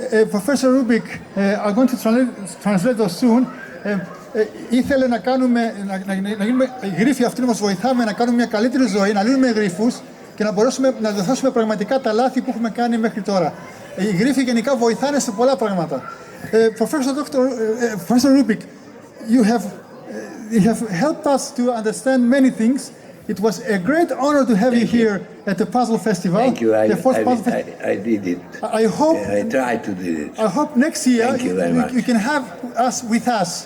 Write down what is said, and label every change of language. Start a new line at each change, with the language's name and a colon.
English: Professor Rubik, I'm going to translate those soon.
Greek: Ήθελε να γίνουμε, οι γρίφοι αυτοί να μας βοηθάμε να κάνουμε μια καλύτερη ζωή, να λύνουμε γρίφους και να μπορέσουμε να διορθώσουμε πραγματικά τα λάθη που έχουμε κάνει μέχρι τώρα. Οι γρίφοι γενικά βοηθάνε σε πολλά πράγματα.
English: Professor Rubik, you have helped us to understand many things. It was a great honor to have you here at the Puzzle Festival. Thank you. I did it. I hope. I tried to do it. I hope next year you can have us with us